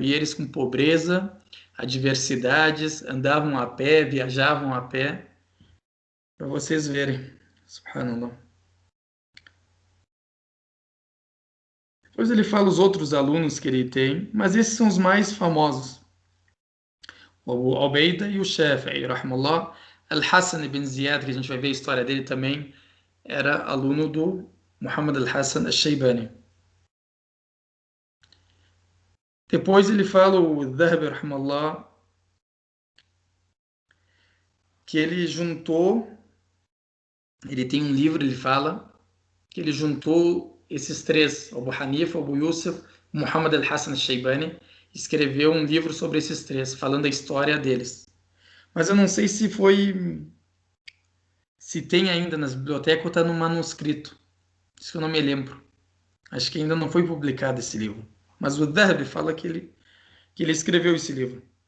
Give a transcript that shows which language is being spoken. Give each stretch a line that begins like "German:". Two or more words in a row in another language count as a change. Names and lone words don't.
Portuguese: E eles com pobreza, adversidades, andavam a pé, viajavam a pé, para vocês verem. Subhanallah. Depois ele fala os outros alunos que ele tem, mas esses são os mais famosos. O Abu Ubaida e o Shafi'i, rahmallah. Al-Hassan ibn Ziyad, que a gente vai ver a história dele também, era aluno do Muhammad al-Hassan al-Shaybani. Depois ele fala, o Dhahabi, rahmallah, que ele juntou, ele tem um livro, ele fala, que ele juntou esses três, Abu Hanifa, Abu Yusuf, Muhammad al-Hassan al-Shaybani, escreveu um livro sobre esses três, falando a história deles. Mas eu não sei se tem ainda nas bibliotecas ou está no manuscrito. Isso que eu não me lembro. Acho que ainda não foi publicado esse livro. Mas o Dhahabi fala que ele escreveu esse livro.